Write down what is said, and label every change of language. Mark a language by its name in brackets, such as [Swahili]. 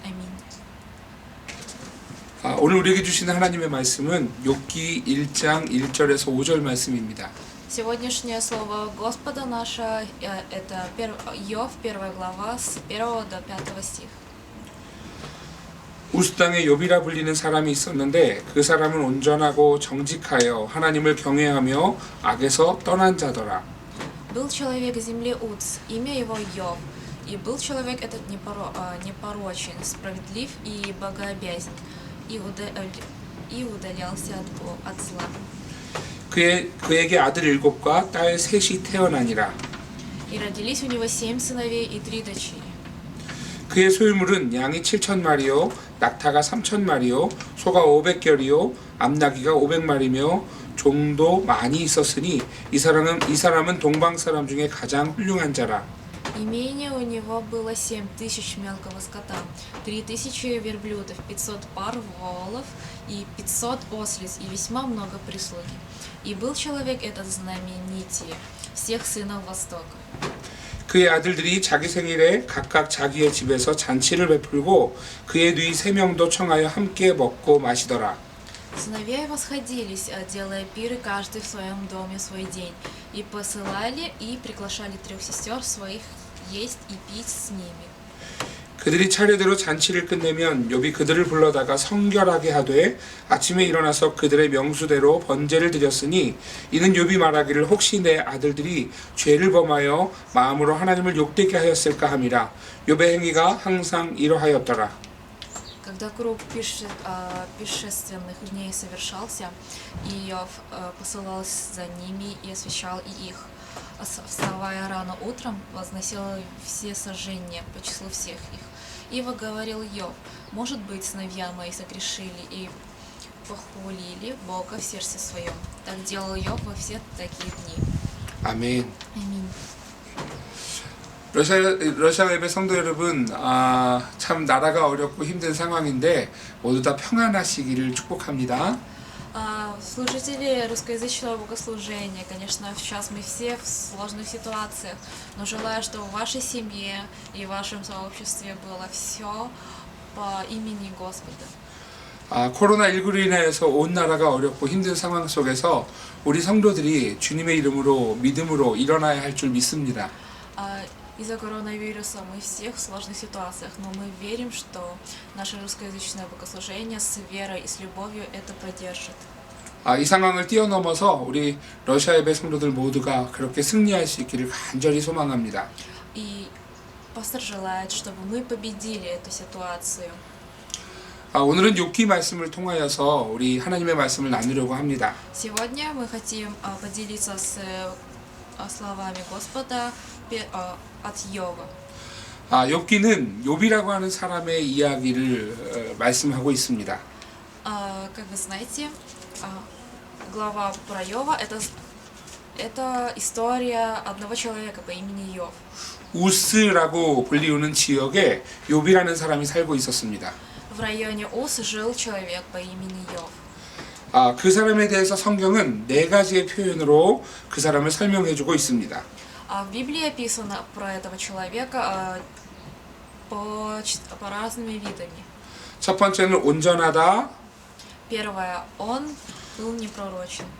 [Russian] Аминь. [Korean] 오늘 우리에게 주시는 하나님의 말씀은 욥기 1장 1절에서 5절 말씀입니다. [Russian] Сегодняшнее слово Господа наше это Иов, 1 глава, с 1 до 5 стих. [Korean] 우스 땅에 욥이라 불리는 사람이 있었는데 그 사람은 온전하고 정직하여 하나님을 경외하며 악에서 떠난 자더라. [Russian] Был человек в земле Уц, имя его Иов, и был человек этот непорочен, справедлив и богообязен, и удалялся от зла. [Korean] 그에게 아들 7과 딸 3이 태어나니라. [Russian] И родились у него 7 сыновей и 3 дочери. [Korean] 그의 소유물은 양이 7,000마리요, 낙타가 3,000마리요, 소가 500결이요, 암나귀가 500마리며 종도 많이 있었으니 이 사람은 동방 사람 중에 가장 훌륭한 자라. [Russian] Имение у него было 7000 мелкого скота, 3000 верблюдов, 500 пар волов и 500 ослиц и весьма много прислуги. И был человек этот знаменитее всех сынов Востока. [Korean] 그의 아들들이 자기 생일에 각각 자기의 집에서 잔치를 베풀고 그의 누이 3명도 청하여 함께 먹고 마시더라. [Russian] Сыновья его сходились, делая пиры каждый в своем доме свой день, и посылали и приглашали 3 сестер своих есть и пить с ними. [Korean] 그들이 차례대로 잔치를 끝내면 욥이 그들을 불러다가 성결하게 하되 아침에 일어나서 그들의 명수대로 번제를 드렸으니 이는 욥이 말하기를 혹시 내 아들들이 죄를 범하여 마음으로 하나님을 욕되게 하였을까 함이라. 욥의 행위가 항상 이러하였더라. [Russian] Когда круг пиршественных дней совершался, Иов посылал за ними и освящал и их. Вставая рано утром, возносил все сожжения по числу всех их. Ива говорил Иов: может быть, сыновья мои согрешили и похвалили Бога в сердце своем. Так делал Иов во все такие дни. [Korean] 아멘. [Russian] Аминь. [Korean] 러시아 예배 성도 여러분, 참 나라가 어렵고 힘든 상황인데 모두 다 평안하시기를 축복합니다. [Russian] Служители русскоязычного богослужения, конечно, сейчас мы все в сложных ситуациях, но желаю, чтобы в вашей семье и в вашем сообществе было все по имени Господа. [Korean] 코로나19로 인해서 온 나라가 어렵고 힘든 상황 속에서 우리 성도들이 주님의 이름으로 믿음으로 일어나야 할 줄 믿습니다. [Russian] Из-за коронавируса мы всех в сложных ситуациях, но мы верим, что наше русскоязычное богослужение с верой и с любовью это продержит. [Korean] 이 상황을 뛰어넘어서 우리 러시아 예배 성도들 모두가 그렇게 승리할 수 있기를 간절히 소망합니다. [Russian] И пастор желает, чтобы мы победили эту ситуацию. [Korean] 오늘은 욥기 말씀을 통하여서 우리 하나님의 말씀을 나누려고 합니다. [Russian] Сегодня мы хотим поделиться с словами Господа от Йова. [Korean] 욥기는 욥이라고 하는 사람의 이야기를 말씀하고 있습니다. [Russian] Как вы знаете, глава про Йова это история одного человека по имени Йов. [Korean] 우스라고 불리우는 지역에 욥이라는 사람이 살고 있었습니다. [Russian] В районе Ус жил человек по имени Йов. [Korean] 그 사람에 대해서 성경은 4가지의 표현으로 그 사람을 설명해주고 있습니다. [Russian] В Библии описано про этого человека по разными видами. [Korean] 첫 번째는 온전하다, [Russian] Первое, он был непророчен,